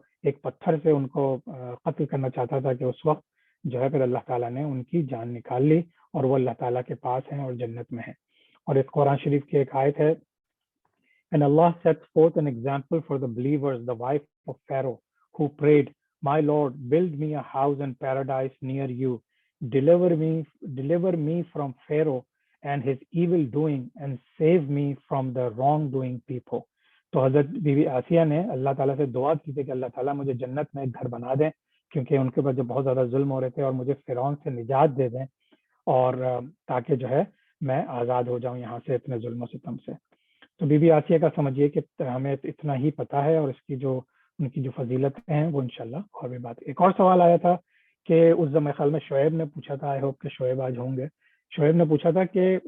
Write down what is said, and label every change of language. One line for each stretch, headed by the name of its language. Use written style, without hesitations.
Urdu: ایک پتھر سے ان کو قتل کرنا چاہتا تھا، کہ اس وقت جو ہے پھر اللہ تعالیٰ نے ان کی جان نکال لی، اور وہ اللہ تعالیٰ کے پاس ہیں اور جنت میں ہیں۔ اور اس قرآن شریف کی ایک آیت ہے،
English: And Allah set forth an example for the believers, the wife of Pharaoh, who prayed, My Lord, build me a house in paradise near you. Deliver me from Pharaoh and his evil doing, and save me from the wrongdoing people.
Urdu: تو حضرت be be Asiya نے اللہ تعالیٰ سے دعا کی تھی کہ اللہ تعالیٰ مجھے جنت میں ایک گھر بنا دیں، کیونکہ ان کے اوپر جو بہت زیادہ ظلم ہو رہے تھے، اور مجھے فرعون سے نجات دے دیں، اور تاکہ جو ہے میں آزاد ہو جاؤں یہاں سے اتنے ظلم و ستم سے۔ تو بی بی آسیہ کا سمجھیے کہ ہمیں اتنا ہی پتہ ہے، اور اس کی جو ان کی جو فضیلتیں ہیں وہ انشاءاللہ اور بھی بات۔ ایک اور سوال آیا تھا کہ اس زمانے خیال میں شعیب نے پوچھا تھا،
English: I hope
Urdu: کہ شعیب آج ہوں گے، شعیب نے پوچھا تھا کہ